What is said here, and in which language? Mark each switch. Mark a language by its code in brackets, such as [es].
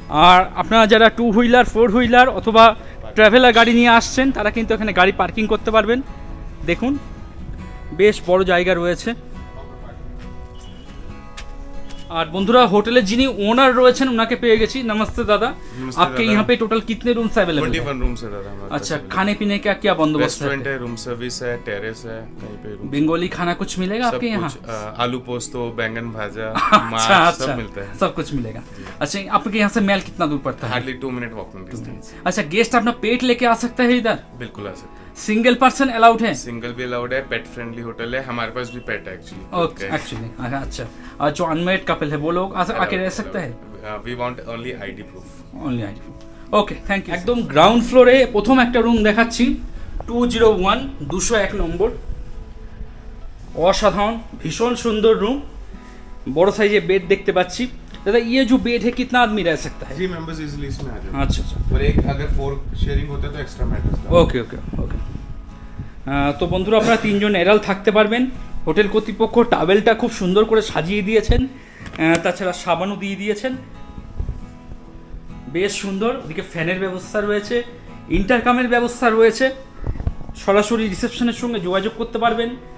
[bn] আর আপনারা যারা 2 wheeler 4 wheeler অথবা ট্রাভেলার গাড়ি নিয়ে আসছেন তারা কিন্তু এখানে গাড়ি পার্কিং করতে পারবেন। দেখুন বেশ বড় জায়গা রয়েছে। আর বন্ধুরা হোটেলের যিনি ওনার রয়েছেন ওনাকে পেয়ে গেছি। [hi] नमस्ते दादा, आपके यहाँ पे टोटल कितने रूम्स अवेलेबल हैं? 21 रूम्स है दादा हमारे। अच्छा, खाने पीने का क्या बंदोबस्त है? रेस्टोरेंट है, रूम सर्विस है, टेरेस है, कहीं पे रूम। बंगाली खाना कुछ मिलेगा आपके यहाँ? आलू पोस्तो, बैंगन भाजा, अच्छा, सब मिलता है, सब कुछ मिलेगा। अच्छा, आपके यहाँ से मेल कितना दूर पड़ता है? [en] Hardly 2 minute walking distance. [hi] अच्छा, गेस्ट अपना पेट लेके आ सकता है इधर? बिल्कुल आ सकते हैं। सिंगल पर्सन अलाउड है? सिंगल भी अलाउड है, पेट फ्रेंडली होटल है, हमारे पास भी पेट है एक्चुअली। एक्चुअली अच्छा, और जो अनमेरिड कपल है वो लोग आके रह सकते हैं? [en] We want only ID proof. Only ID proof, okay thank you. [bn] একদম গ্রাউন্ড ফ্লোরে প্রথম একটা রুম দেখাচ্ছি, 201 201 নম্বর। অসাধারণ ভীষণ সুন্দর রুম, বড় সাইজে বেড দেখতে পাচ্ছি। [hi] दादा ये जो बेड है कितना आदमी रह सकता है? 3 मेंबर्स इजीली इसमें आ जाते हैं। अच्छा अच्छा, और एक अगर 4 शेयरिंग होता है तो एक्स्ट्रा मैटर्स। [en] Okay okay okay. [bn] তো বন্ধুরা আপনারা 3 জন এরাল থাকতে পারবেন। হোটেল কর্তৃপক্ষ টাওয়েলটা খুব সুন্দর করে সাজিয়ে দিয়েছেন, তাছাড়া সাবানও দিয়ে দিয়েছেন, বেশ সুন্দর। ওদিকে ফ্যানের ব্যবস্থা রয়েছে, ইন্টারকামের ব্যবস্থা রয়েছে, সরাসরি রিসেপশনের সঙ্গে যোগাযোগ করতে পারবেন।